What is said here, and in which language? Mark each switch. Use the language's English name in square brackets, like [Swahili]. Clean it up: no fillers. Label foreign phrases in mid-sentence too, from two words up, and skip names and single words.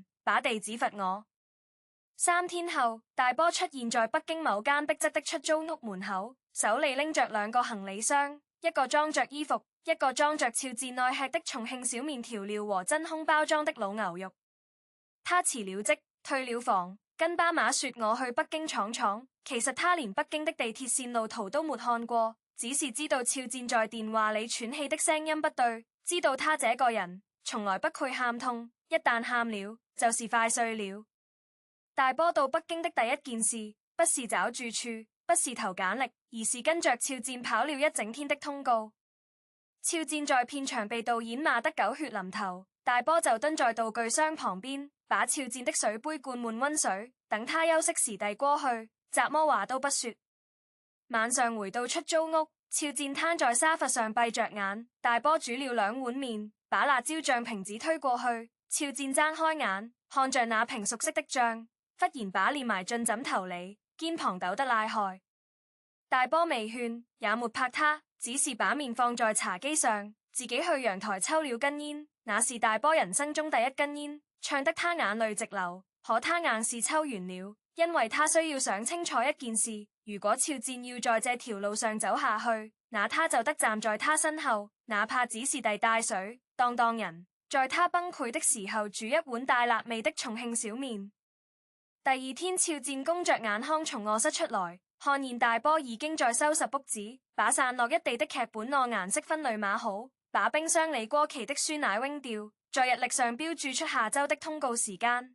[Chinese] 把地址罰我。3天後，大波出現在北京某間逼仄的出租屋門口，手裏拎着2個行李箱，一個裝着衣服，一個裝着肖戰愛吃的重慶小麵調料和真空包裝的老牛肉。他辭了職，退了房，跟巴馬說我去北京闖闖。其實他連北京的地鐵線路圖都沒看過，只是知道肖戰在電話裏喘氣的聲音不對，知道他這個人從來不會喊痛，一旦喊了就是快碎了。大波到北京的第一件事不是找住處，不是投簡歷，而是跟着肖戰跑了一整天的通告。肖戰在片場被導演罵得狗血淋頭，大波就蹲在道具箱旁邊，把肖戰的水杯灌滿溫水，等他休息時遞過去，怎麼話都不說。晚上回到出租屋，肖戰攤在沙發上閉着眼，大波煮了2碗麵，把辣椒醬瓶子推過去，肖戰睜開眼，看着那瓶熟悉的醬，忽然把臉埋進枕頭裏，肩膀抖得厲害。大波未勸，也沒拍他，只是把麵放在茶几上，自己去陽台抽了根煙，那是大波人生中第一根煙，嗆得他眼淚直流，可他硬是抽完了，因為他需要想清楚一件事，如果肖戰要在這條路上走下去，那他就得站在他身後，哪怕只是遞帶水、當人，在他崩潰的時候煮一碗帶辣味的重慶小麵。第二天，肖戰弓着眼眶從臥室出來，看見大波已經在收拾簿子，把散落一地的劇本按顏色分類碼好，把冰箱裏過期的酸奶扔掉，在日曆上標注出下周的通告時間。